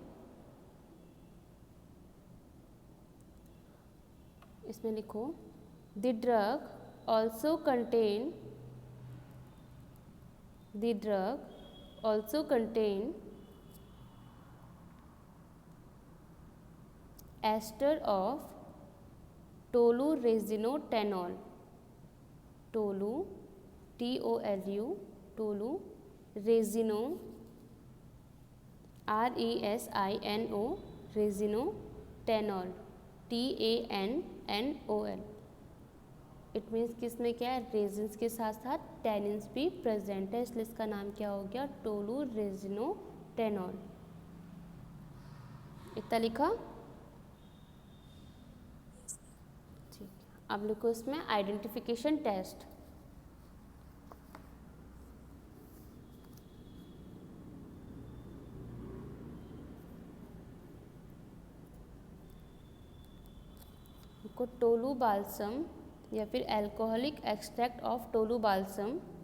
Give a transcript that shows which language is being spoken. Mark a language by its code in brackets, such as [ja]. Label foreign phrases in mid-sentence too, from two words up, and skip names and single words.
[hi] इसमें लिखो [en] the drug also contain ester of toluresinotannol, टोलू TOLU, टोलू रेजिनो RESINO, रेजिनोटेनॉल TANNOL। it means [hi] कि इसमें क्या है, रेजिन्स के साथ साथ टेनिन्स भी प्रेजेंट है, इसलिए इसका नाम क्या हो गया, टोलुरेजिनोटेनॉल। इतना लिखा, ठीक। अब लिखो इसमें [en] identification test. [hi] को टोलू बाल्सम या फिर [en] alcoholic extract of Tolu balsam